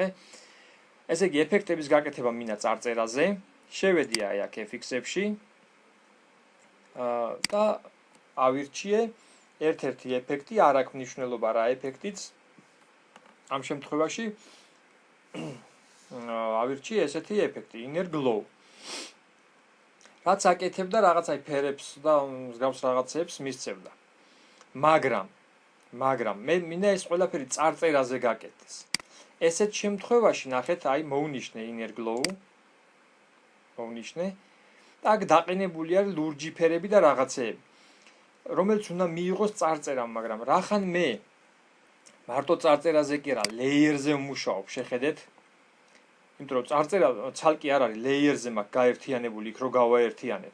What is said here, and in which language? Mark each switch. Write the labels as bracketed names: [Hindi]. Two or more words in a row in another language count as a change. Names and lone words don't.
[Georgian] ესე იგი ეფექტების გაკეთება მინდა წარწერაზე. შევედი აი აქ fx-ებში. და ავირჩიე ერთ-ერთი ეფექტი, არ აქვს მნიშვნელობა რა ეფექტიც. ამ შემთხვევაში ავირჩიე ესეთი ეფექტი, [English] inner glow. [Georgian] რაც აკეთებდა რაღაცაი ფერებს და მსგავს რაღაცებს მისცემდა. მაგრამ მე მინდა ეს ყველაფერი წარწერაზე გაკეთდეს. ესეთ შემთხვევაში ნახეთ, აი მოვნიშნე [English] inner glow. [Georgian] მოვნიშნე. და აქ დაყენებული არის ლურჯი ფერები და რაღაცეები. რომელიც უნდა მიიღოს წარწერამ, მაგრამ რახან მე მარტო წარწერაზე კი არა, layer-ზე ვმუშაობ, შეხედეთ? იმიტომ რომ წარწერა ცალკე არ არის, layer-ზე მაქვს გაერთიანებული, იქ რო გავაერთიანეთ.